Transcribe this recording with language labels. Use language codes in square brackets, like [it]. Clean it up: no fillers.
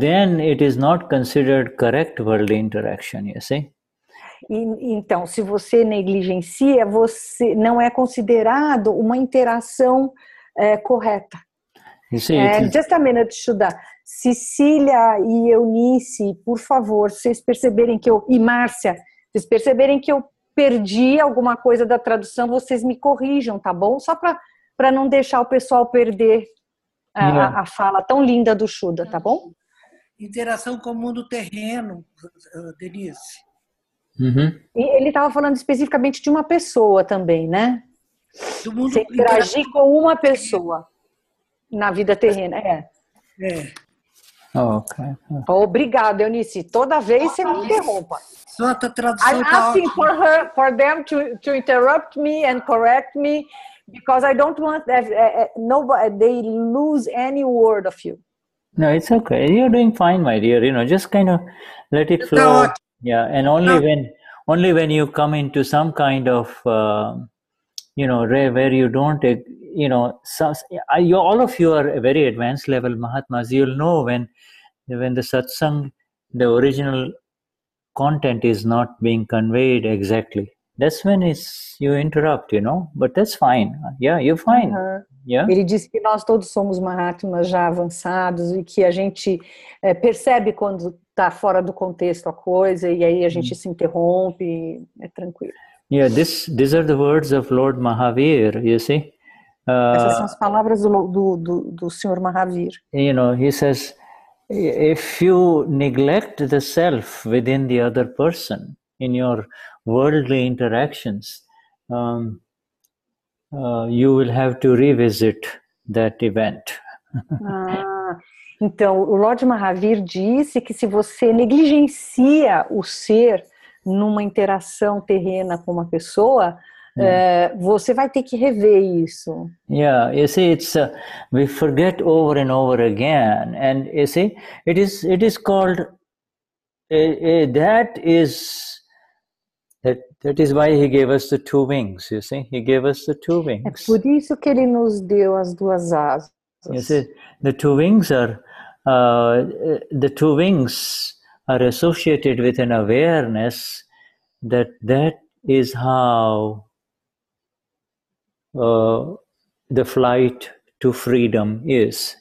[en] Then it is not considered correct worldly interaction. You see. [pt] Então, se você negligencia, você não é considerado uma interação correta. [en] Just a minute, [pt] Shuddha. Cecília e Eunice, por favor, vocês perceberem que e Márcia, vocês perceberem que eu perdi alguma coisa da tradução, vocês me corrijam, tá bom? Só para não deixar o pessoal perder a fala tão linda do Shuddha, tá bom? Interação com o mundo terreno, Denize. E ele estava falando especificamente de uma pessoa também, né? Do mundo você interagir com uma pessoa na vida terrena, [en] Okay. [pt] Obrigada, Eunice. Toda vez você me interrompa. Só a tradução [en] I'm asking for them to interrupt me and correct me because I don't want nobody they lose any word of you. No, it's okay. You're doing fine, my dear. Just kind of let it flow. Yeah, and only when you come into some kind of where you don't all of you are a very advanced level Mahatmas. You'll know when the satsang, the original content is not being conveyed exactly. that's when you interrupt, but that's fine. Yeah, you're fine. Yeah. [pt] Ele disse que nós todos somos Mahatmas já avançados e que a gente percebe quando está fora do contexto a coisa e aí a gente se interrompe, é tranquilo. [en] Yeah, these are the words of Lord Mahavir, you see. [pt] Essas são as palavras do Senhor Mahavir. [en] He says, if you neglect the self within the other person in your worldly interactions, you will have to revisit that event. [pt] Então, o Lord Mahavir disse que se você negligencia o ser numa interação terrena com uma pessoa, você vai ter que rever isso. [en] Yeah, you see, it's we forget over and over again, and you see, it is called that is why he gave us the two wings. You see, he gave us the two wings. [pt] É por isso que ele nos deu as duas asas. [en] You see, the two wings are associated with an awareness that is how the flight to freedom is.